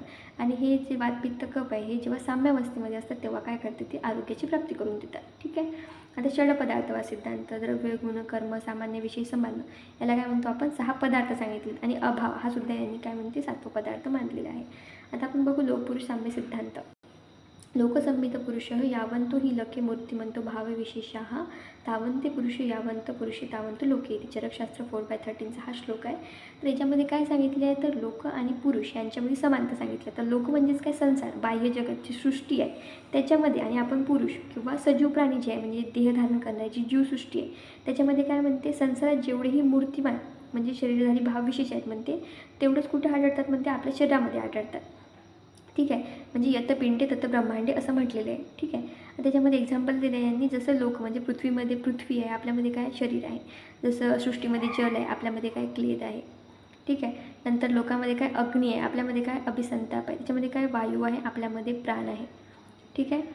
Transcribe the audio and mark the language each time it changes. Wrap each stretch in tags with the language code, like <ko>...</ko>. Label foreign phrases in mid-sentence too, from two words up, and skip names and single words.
<mr>आणि हे जे वात, पित्त, कफ आहे हे जेव्हा साम्यावस्थेमध्ये असतात तेव्हा काय करते, ते आरोग्याची प्राप्ती करून देतात. ठीक आहे. आता षड पदार्थवाद सिद्धांत. द्रव्य, गुण, कर्म, सामान्य, विषय, संबंध याला काय म्हणतो आपण, 6 पदार्थ सांगितले. आणि अभाव हा सुद्धा यांनी काय म्हणते, 7वा पदार्थ मानलेला आहे. आता आपण बघू लोकपुरुष साम्य सिद्धांत.</mr> <sa>लोकसंमित पुरुष यावंतो हि लखे मूर्तिमंतो भावविशेषाः तावंते पुरुष यावंत पुरुषे तावंत लोके इति.</sa> <mr>चरकशास्त्र 4/13 हा श्लोक आहे. तर याच्यामध्ये काय सांगितले आहे, तर लोक आणि पुरुष यांच्यामध्ये समानता सांगितलं. तर लोक म्हणजेच काय, संसार, बाह्य जगतची सृष्टी आहे त्याच्यामध्ये, आणि आपण पुरुष किंवा सजीव प्राणी जे आहे म्हणजे देह धारण करण्याची जीवसृष्टी आहे त्याच्यामध्ये काय म्हणते, संसारात जेवढेही मूर्तिमान म्हणजे शरीरधारी भावविशेष आहेत म्हणते, तेवढंच कुठे आढळतात म्हणते, आपल्या शरीरामध्ये आढळतात. ठीक आहे. म्हणजे</mr> <sa>यत पिंडे तत ब्रह्मांडे</sa> <mr>असं म्हटलेलं आहे. ठीक आहे. त्याच्यामध्ये एक्झाम्पल दिलं आहे यांनी, जसं लोक म्हणजे पृथ्वीमध्ये पृथ्वी आहे, आपल्यामध्ये काय शरीर आहे. जसं सृष्टीमध्ये जल आहे, आपल्यामध्ये काय क्लेद आहे. ठीक आहे. नंतर लोकांमध्ये काय अग्नी आहे, आपल्यामध्ये काय अभिसंताप आहे. त्याच्यामध्ये काय वायू आहे, आपल्यामध्ये प्राण आहे. ठीक आहे.</mr>